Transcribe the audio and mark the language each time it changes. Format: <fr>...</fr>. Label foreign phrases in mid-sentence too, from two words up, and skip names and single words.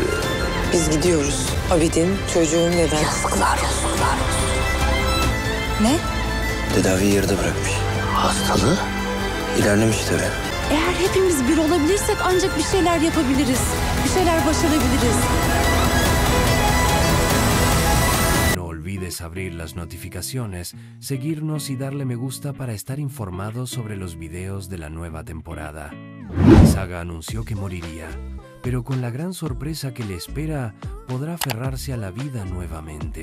<tr>Biz gidiyoruz. Abidin, çocuğun ve ben. Yazıklar olsun. Ne? Tedaviyi yarıda bırakmış. Hastalığı? İlerlemiş tabii. Eğer hepimiz bir olabilirsek ancak bir şeyler yapabiliriz. Bir şeyler başarabiliriz.</tr> <es>No olvides abrir las notificaciones, seguirnos y darle me gusta para estar informados sobre los videos de la nueva temporada. Saga anunció que moriría, pero con la gran sorpresa que le espera, podrá aferrarse a la vida nuevamente.</es>